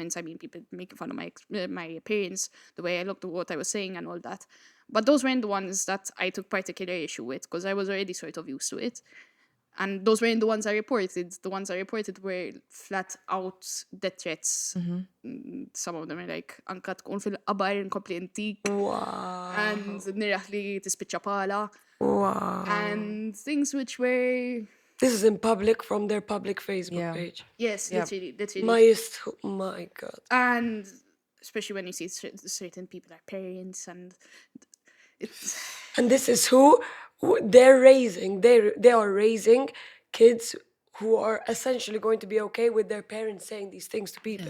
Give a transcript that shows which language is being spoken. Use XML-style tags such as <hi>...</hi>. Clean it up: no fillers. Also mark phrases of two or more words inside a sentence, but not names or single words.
<en>I mean, people making fun of my appearance, the way I looked, what I was saying, and all that. But those weren't the ones that I took particular issue with, because I was already sort of used to it. And those weren't the ones I reported. The ones I reported were flat out death threats. Some of them are like,</en> <mt>anka tkun fil-qabar inkompli intik. And niraħ li tispiċċa pala.</mt> <en>Wow. And things which were... This is in public from their public Facebook page. Yes, literally. My God. And especially when you see certain people are parents, and it's... And this is who they're raising. They are raising kids who are essentially going to be okay with their parents saying these things to people.</en>